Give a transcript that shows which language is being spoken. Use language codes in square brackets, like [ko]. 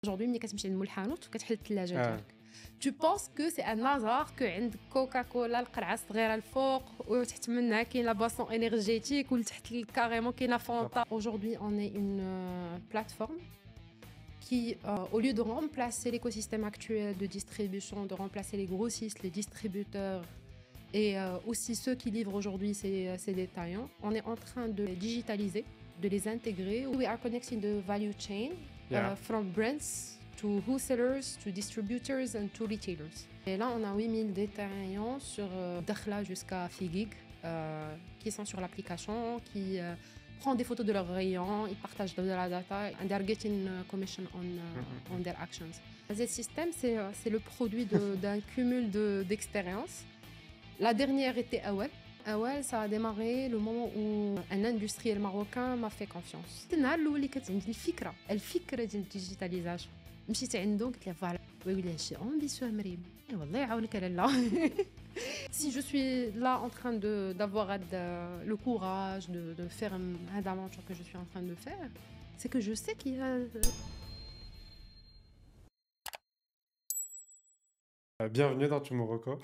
[ar] Aujourd'hui, ملي كتمشي للمول الحانوت وكتحل الثلاجة اه ديالك [fr] tu penses que c'est un hasard que [ar] عند كوكاكولا القرعة الصغيرة الفوق وتحت منها كاين لا بواسون énergétique ولتحت كاريمون كاينه فانتا. [fr] Aujourd'hui, on est une plateforme qui, au lieu de remplacer l'écosystème actuel de distribution, de remplacer les grossistes, les distributeurs et aussi ceux qui livrent aujourd'hui ces détaillants, on est en train de les digitaliser, de les intégrer. [en] We are connecting the value chain from brands to wholesalers, to distributors and to retailers. [fr] Et là, on a 8000 détaillants sur Dakhla jusqu'à Figig qui sont sur l'application, qui prennent des photos de leurs rayons, ils partagent de la data [en] and they're getting commission on their actions. [fr] Z-System, c'est le produit d'un cumul d'expériences. La dernière était Awel. Awel, ça a démarré le moment où un industriel marocain m'a fait confiance. C'est là où [ar] الفكرة ديال الديجيتاليزاسيون. مشيت عنده قلت له فوالا ويقول شي امبيسيو مريم والله يعاونك لالا. [fr] Si je suis là en train d'avoir le courage de faire cette aventure que je suis en train de faire, c'est que je sais qu'il y a Bienvenue dans Tomorrow.